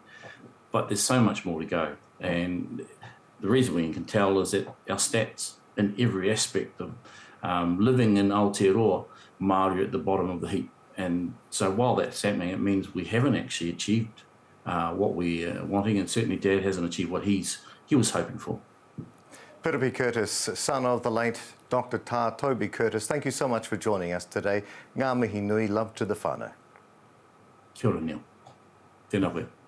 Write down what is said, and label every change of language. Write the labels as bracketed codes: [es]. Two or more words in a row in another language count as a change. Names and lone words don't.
[en] But there's so much more to go, and the reason we can tell is that our stats in every aspect of living in Aotearoa, Māori are at the bottom of the heap. And so while that's happening, it means we haven't actually achieved what we're wanting, and certainly Dad hasn't achieved what he was hoping for. Tā Toby Curtis, son of the late Dr. Tā Toby Curtis, thank you so much for joining us today. [mi] Ngā mihi nui, [en] love to the whānau. [mi] Kia ora, Neil. Tēnā koe.